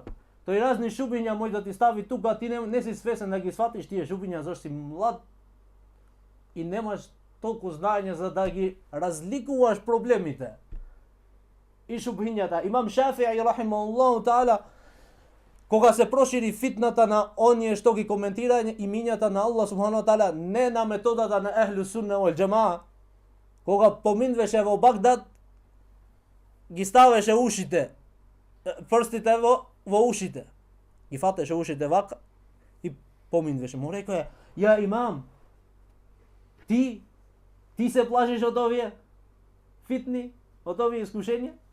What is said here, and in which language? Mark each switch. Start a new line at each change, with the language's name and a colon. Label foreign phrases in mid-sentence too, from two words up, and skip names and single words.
Macedonian: Тој разни шубиња може да ти стави тука, ти не си свесен да ги сватиш тие шубиња зашто си млад и немаш толку знаење за да ги разликуваш проблемите и шубињата. Имам Шафи'i
Arabic: رحمه الله تعالى,
Macedonian: кога се прошири фитната на оние што ги коментира имињата на
Arabic: الله سبحانه تعالى,
Macedonian: не на методата на
Arabic: أهل السنة والجماعة,
Macedonian: кога поминвеше во Багдад, ги ставеше ушите, прстите во ушите, ги фатеше ушите вака и поминвеше. Му рекоја, ја имам, ти се плашиш од овие фитни, од овие искушенија?